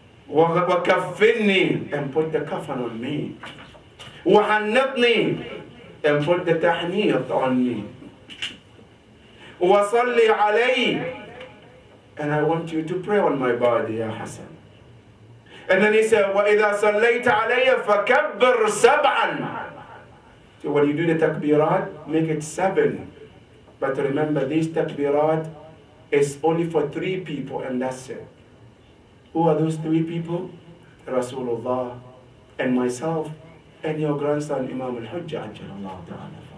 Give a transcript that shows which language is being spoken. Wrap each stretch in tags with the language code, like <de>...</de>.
<ar>وَكَفِّنِّي,</ar> <en>and put the kafan on me.</en> <ar>وَحَنَّطْنِي,</ar> <en>and put the tahniyat on me.</en> <ar>وَصَلِّ عَلَيْهِ,</ar> <en>and I want you to pray on my body, Ya Hassan. And then he said,</en> <ar>وَإِذَا صَلَّيْتَ عَلَيَّ فَكَبِّرْ سَبْعًا.</ar> <en>So when you do the takbirat, make it 7. But remember, these takbirat is only for 3 people, and that's it. Who are those 3 people? Rasulullah, and myself, and your grandson, Imam al-Hujjah, Ajjalallahu ta'ala.</en>